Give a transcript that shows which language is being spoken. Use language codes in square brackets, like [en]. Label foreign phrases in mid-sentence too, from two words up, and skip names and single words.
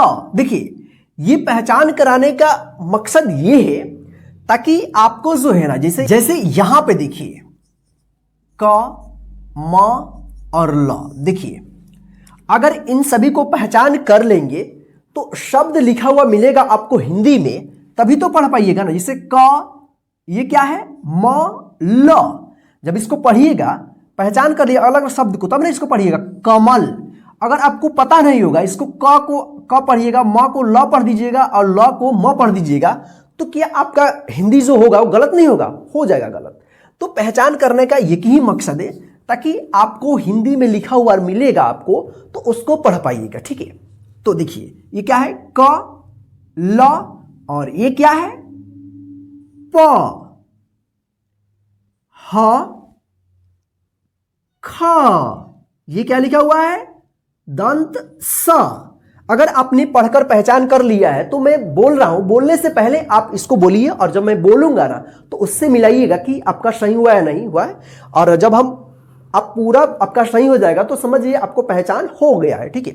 [hi] देखिए ये पहचान कराने का मकसद ये है ताकि आपको जो है ना जैसे यहां पे देखिए क म और ल, देखिए अगर इन सभी को पहचान कर लेंगे तो शब्द लिखा हुआ मिलेगा आपको हिंदी में, तभी तो पढ़ पाइएगा ना। जैसे क, ये क्या है म ल, जब इसको पढ़िएगा पहचान कर लिया अलग शब्द को तब ना इसको पढ़िएगा कमल। अगर आपको पता नहीं होगा इसको क को क पढ़िएगा, म को ल पढ़ दीजिएगा और ल को म पढ़ दीजिएगा, तो क्या आपका हिंदी जो होगा वो गलत नहीं होगा, हो जाएगा गलत। तो पहचान करने का एक ही मकसद है ताकि आपको हिंदी में लिखा हुआ मिलेगा आपको तो उसको पढ़ पाइएगा, ठीक है। तो देखिए ये क्या है क ल, और ये क्या है प, ह ख, ये क्या लिखा हुआ है दंत स। अगर आपने पढ़कर पहचान कर लिया है तो मैं बोल रहा हूं, बोलने से पहले आप इसको बोलिए और जब मैं बोलूंगा ना तो उससे मिलाइएगा कि आपका सही हुआ या नहीं हुआ है। और जब हम आप पूरा आपका सही हो जाएगा तो समझिए आपको पहचान हो गया है, ठीक है।